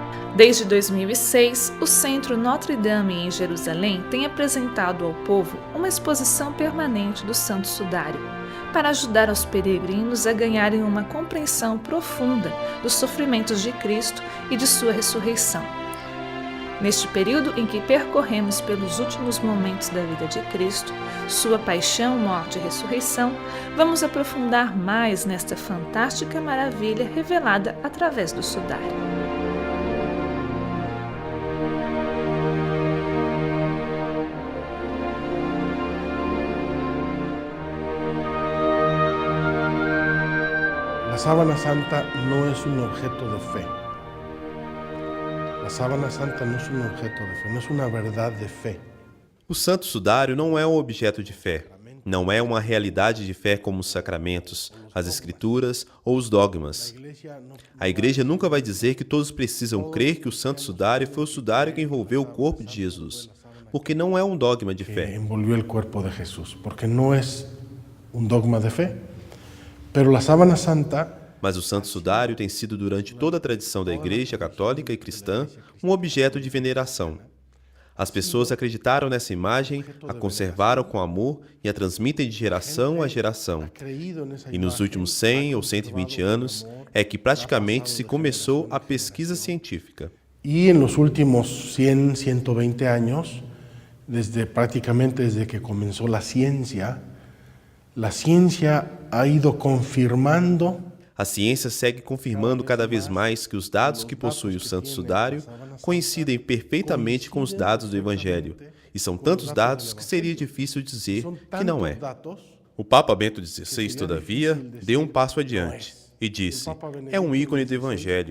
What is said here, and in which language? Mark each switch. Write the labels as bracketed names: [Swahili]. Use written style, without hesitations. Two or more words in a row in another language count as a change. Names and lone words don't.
[Portuguese] Desde 2006, o Centro Notre Dame em Jerusalém tem apresentado ao povo uma exposição permanente do Santo Sudário, para ajudar os peregrinos a ganharem uma compreensão profunda dos sofrimentos de Cristo e de sua ressurreição. Neste período em que percorremos pelos últimos momentos da vida de Cristo, sua paixão, morte e ressurreição, vamos aprofundar mais nesta fantástica maravilha revelada através do Sudário. [Spanish] La sábana santa no es un objeto de fe. La sábana santa no es un objeto de fe, no es una verdad de fe. [Portuguese] O Santo Sudário não é um objeto de fé. Não é uma realidade de fé como os sacramentos, as escrituras ou os dogmas. A Igreja nunca vai dizer que todos precisam crer que o Santo Sudário foi o sudário que envolveu o corpo de Jesus, porque não é um dogma de [Spanish] Que [Portuguese] fé. [Spanish] envolvió el cuerpo de Jesús, porque no es un dogma de fe. Pero la sábana santa [Portuguese] Mas o Santo Sudário tem sido, durante toda a tradição da Igreja católica e cristã, um objeto de veneração. As pessoas acreditaram nessa imagem, a conservaram com amor e a transmitem de geração a geração. E nos últimos 100 ou 120 anos é que praticamente se começou a pesquisa científica. [Spanish] y en los últimos 100, 120 años, prácticamente desde que comenzó la ciencia ha ido confirmando [Portuguese] A ciência segue confirmando cada vez mais que os dados que possui o Santo Sudário coincidem perfeitamente com os dados do Evangelho, e são tantos dados que seria difícil dizer que não é. O Papa Bento XVI, todavia, deu um passo adiante e disse: é um ícone do Evangelho.